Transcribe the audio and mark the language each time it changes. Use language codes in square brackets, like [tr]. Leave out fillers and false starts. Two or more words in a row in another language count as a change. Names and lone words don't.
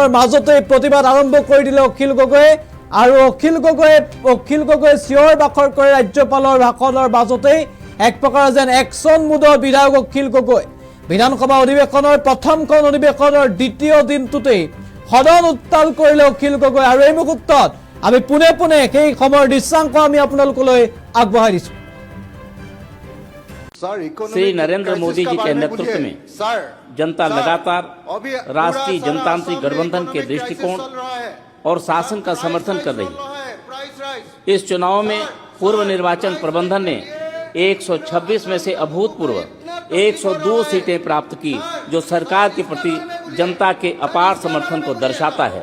[as] মাজতে প্ৰতিবাদ আৰম্ভ কৰি দিলে অখিল গগৈ আৰু অখিল গগৈ চিঞৰ বাখৰ কৰে ৰাজ্যপালৰ ভাষণৰ মাজতে এক প্ৰকাৰ যেন একশন মুদৰ বিধায়ক অখিল গগৈ বিধানসভা অধিৱেশনৰ প্ৰথমখন অধিৱেশনৰ দ্বিতীয় দিনটোতে সদন উত্তাল কৰিলে অখিল গগৈ আৰু এই মুহূৰ্তত আমি পুনে পুনে সেই সময়ৰ দৃশ্যাংশ আমি আপোনালোকলৈ আগবঢ়াই দিছো [hi] श्री नरेंद्र मोदी जी के नेतृत्व में जनता लगातार राष्ट्रीय जनतांत्रिक गठबंधन के दृष्टिकोण और शासन का समर्थन कर रही है। इस चुनाव में पूर्व निर्वाचन प्रबंधन ने 126 में से अभूतपूर्व 102 सीटें प्राप्त की, जो सरकार के प्रति जनता के अपार समर्थन को दर्शाता है।